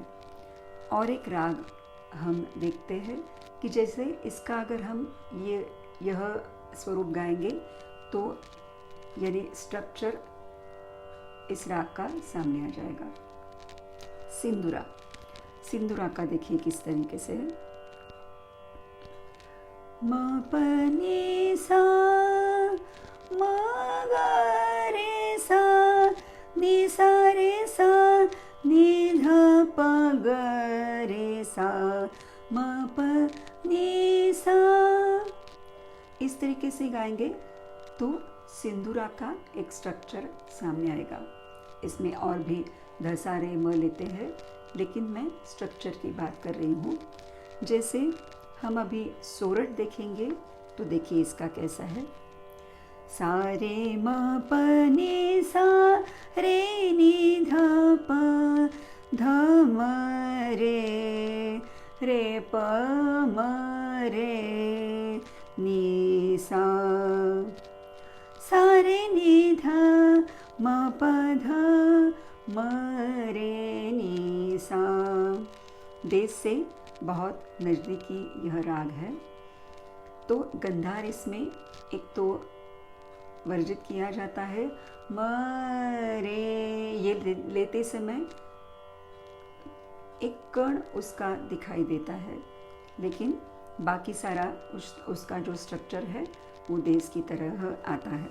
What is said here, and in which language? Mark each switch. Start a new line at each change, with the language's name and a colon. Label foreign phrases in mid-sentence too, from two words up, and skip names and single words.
Hindi: और एक राग हम देखते हैं कि जैसे इसका अगर हम यह स्वरूप गाएंगे तो यानी स्ट्रक्चर इस राग का सामने आ जाएगा। सिंदूरा, सिंदूरा का देखिए किस तरीके से है। म प नि सा म ग रे सा नि सा रे सा नि ध प ग रे सा म प नि सा। इस तरीके से गाएंगे तो सिंदूरा का एक स्ट्रक्चर सामने आएगा। इसमें और भी ध सा रे म लेते हैं, लेकिन मैं स्ट्रक्चर की बात कर रही हूँ। जैसे हम अभी सोरठ देखेंगे तो देखिए इसका कैसा है। सा रे म प नि सा रे नि ध प ध म रे प म रे नि सा। सा रे नि ध म प ध म रे नि सा। देश से बहुत नज़दीकी यह राग है। तो गंधार इसमें एक तो वर्जित किया जाता है। म रे ये लेते समय एक कण उसका दिखाई देता है, लेकिन बाकी सारा उसका जो स्ट्रक्चर है वो देश की तरह आता है।